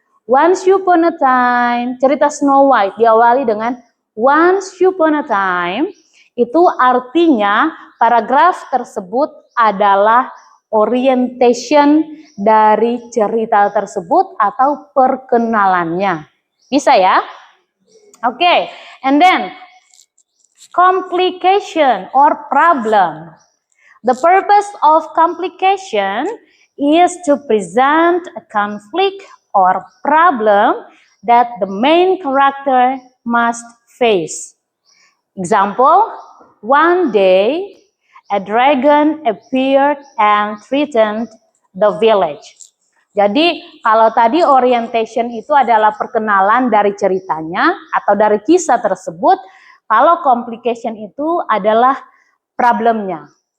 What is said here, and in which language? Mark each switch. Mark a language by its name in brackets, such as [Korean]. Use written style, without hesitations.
[English] Once upon a time, [Indonesian] cerita Snow White diawali dengan [English] once upon a time, [Indonesian] itu artinya paragraf tersebut adalah orientation dari cerita tersebut atau perkenalannya. Bisa ya? [English] Oke, and then complication or problem. The purpose of complication is to present a conflict or problem that the main character must face. Example, one day a dragon appeared and threatened the village. [Indonesian] Jadi kalau tadi orientation itu adalah perkenalan dari ceritanya atau dari kisah tersebut, kalau complication itu adalah problemnya.